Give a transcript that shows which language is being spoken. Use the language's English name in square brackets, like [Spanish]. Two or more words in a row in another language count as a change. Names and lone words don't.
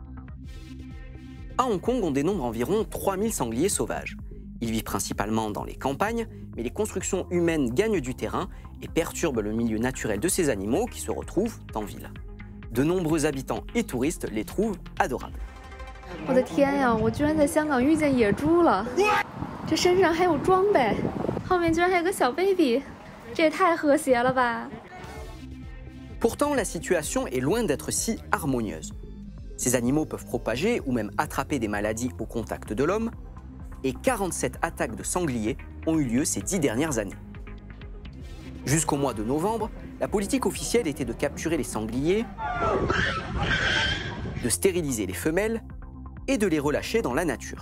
[French] À Hong Kong, on dénombre environ 3000 sangliers sauvages. Ils vivent principalement dans les campagnes, mais les constructions humaines gagnent du terrain et perturbent le milieu naturel de ces animaux qui se retrouvent en ville. De nombreux habitants et touristes les trouvent adorables. [Chinese] 我的天呀！我居然在香港遇见野猪了，这身上还有装备，后面居然还有个小 baby， 这也太和谐了吧！ [French] Pourtant, la situation est loin d'être si harmonieuse. Ces animaux peuvent propager ou même attraper des maladies au contact de l'homme, et 47 attaques de sangliers ont eu lieu ces 10 dernières années. Jusqu'au mois de novembre, la politique officielle était de capturer les sangliers, de stériliser les femelles et de les relâcher dans la nature.